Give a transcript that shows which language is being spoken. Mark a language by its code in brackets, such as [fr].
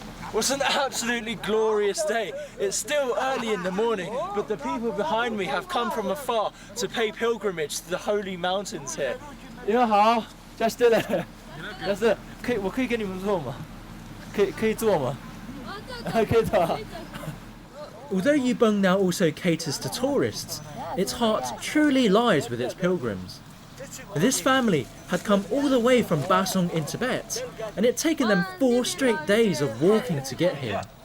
[en] What's an absolutely glorious day. It's still early in the morning, but the people behind me have come from afar to pay pilgrimage to the holy mountains here. [zh] 你们好，在这里，但是我可以跟你们坐吗？可以坐吗？可以坐。 [en] Although Yubang now also caters to tourists, its heart truly lies with its pilgrims. This family had come all the way from Basong in Tibet, and it had taken them 4 straight days of walking to get here.